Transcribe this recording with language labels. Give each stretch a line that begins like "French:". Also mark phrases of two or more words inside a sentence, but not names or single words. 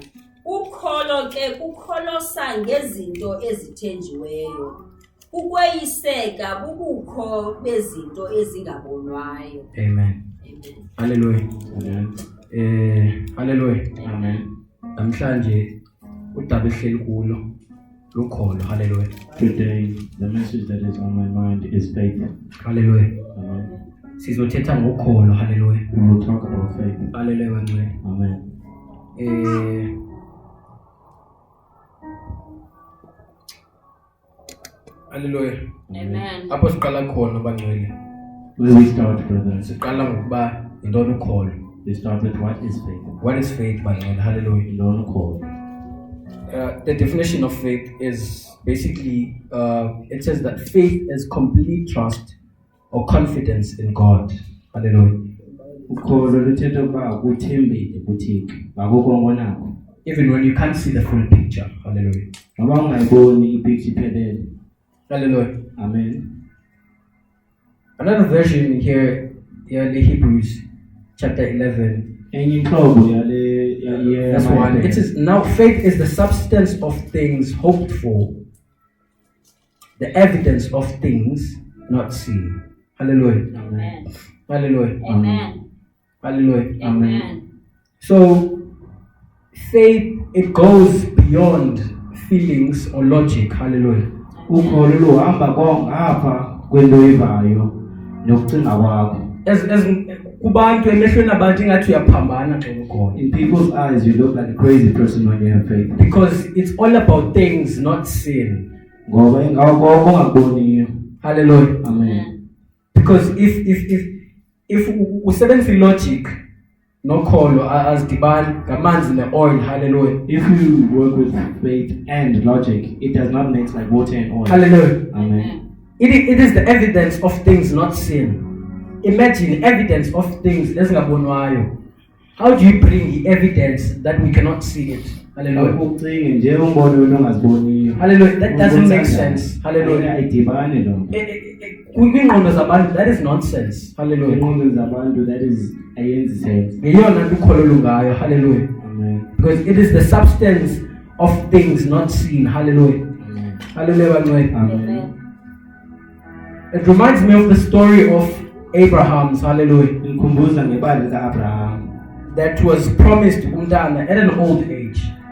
Xhosa: Ukholo kukholosa ngezinto ezithenjiweyo. Ukweyiseka bubukho bezinto ezingabonwayo. Amen. Amen. Hallelujah. Amen. Hallelujah. Amen. Namhlanje udaba ehleli kulo lukholo. Hallelujah.
English: Today, the message that is on my mind is faith. Hallelujah. Amen.
Xhosa: Sizothetha ngokholo. Hallelujah.
English: We will talk about faith.
Xhosa: Hallelujah wangcwele. Amen. Hallelujah. Amen. Apho siqala khona bangcwele.
English: Where we start, brothers?
Xhosa: Siqala ngokuba yintoni ukholo.
English: We start with what is faith? What is faith bangcwele? Hallelujah. We don't call. The definition of faith is basically, it says that faith is complete trust or confidence in God. Hallelujah.
Xhosa: Ukholo luthetha ukuba ukuthembile kuThixo ngakho nakho.
English: Even when you can't see the full picture. Hallelujah.
Xhosa: Ngoba ungayiboni ipicture iphelele. Hallelujah. Amen.
English: Another version here in Hebrews chapter 11.
Xhosa: Enye inhlobo yale
English: That's one. It says, now faith is the substance of things hoped for, the evidence of things not seen. Hallelujah. Amen. Hallelujah. Amen. Hallelujah. Amen. So, faith, it goes beyond feelings or logic. Hallelujah.
Xhosa: Ukholo luhamba ngapha kwento oyivayo nokucinga kwakho. As kubantu emehlweni abantu ingathi uyaphambana xa ukhona.
English: In people's eyes, you look like a crazy person when you have faith. Because it's all about things not seen.
Xhosa: Ngoba ingakho ongakuboniyo. Hallelujah. Amen.
English: Because if
Xhosa: usebenzisa logic nokholo azidibani ngamanzi ne-oil. Hallelujah.
English: If you work with faith and logic, it does not mix like water and oil. Hallelujah. Amen. It is the evidence of things not seen. Imagine evidence of things ezingabonwayo. How do you bring the evidence that we cannot see it? Hallelujah. Hallelujah. That doesn't make sense.
Xhosa: Hallelujah. Kwingqondo zabantu,
English: that is nonsense. Hallelujah. That is against sense.
Xhosa: Ngeyona nto ukholo lungayo. Hallelujah. Amen.
English: Because it is the substance of things not seen. Hallelujah. Amen. Hallelujah. Amen. It reminds me of the story of Abraham's. Hallelujah. That was promised umntana at an old age.